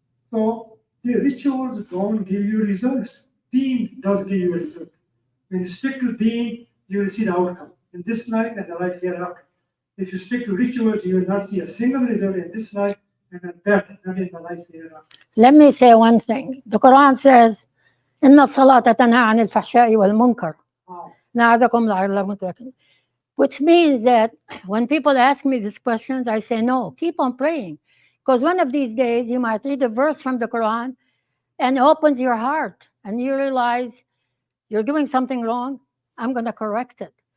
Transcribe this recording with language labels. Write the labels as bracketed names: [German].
[English] So the rituals don't give you results. Deen does give you a result. When you stick to Deen, you will see the outcome in this life and the life hereafter. If you stick to rituals, you will not see a single result in this life and at that, not in the life hereafter. Let me say one thing. The Quran says, [Arabic] إن الصلاة تنهى عن الفحشاء والمنكر. [English] Wow. [Arabic] نعدكم لعلكم تتقون. [English] Which means that when people ask me these questions, I say, no, keep on praying. Because one of these days, you might read a verse from the Quran and it opens your heart and you realize you're doing something wrong. I'm going to correct it.